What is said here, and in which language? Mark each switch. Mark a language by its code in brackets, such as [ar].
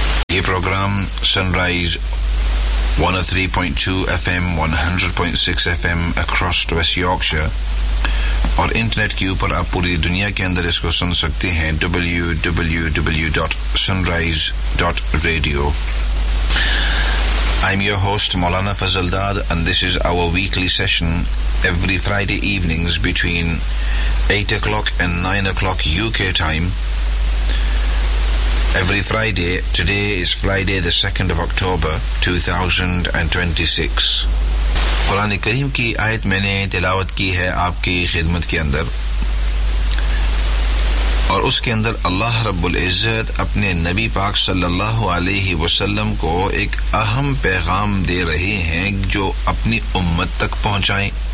[ur] یہ پروگرام سن rise 103.2 FM، 100.6 FM across waste Yorkshire, اور internet کے اوپر آپ پوری دنیا کے اندر اس کو سن سکتے ہیں www.sunrise.radio۔ [en] I'm your host Maulana Fazal Dad and this is our weekly session every Friday evenings between 8 o'clock and 9 o'clock UK time. Every Friday, today is Friday the 2nd of October 2026. [ur] قرآن کریم کی آیت میں نے تلاوت کی ہے آپ کی خدمت کے اندر، اور اس کے اندر اللہ رب العزت اپنے نبی پاک صلی اللہ علیہ وسلم کو ایک اہم پیغام دے رہے ہیں جو اپنی امت تک پہنچائیں۔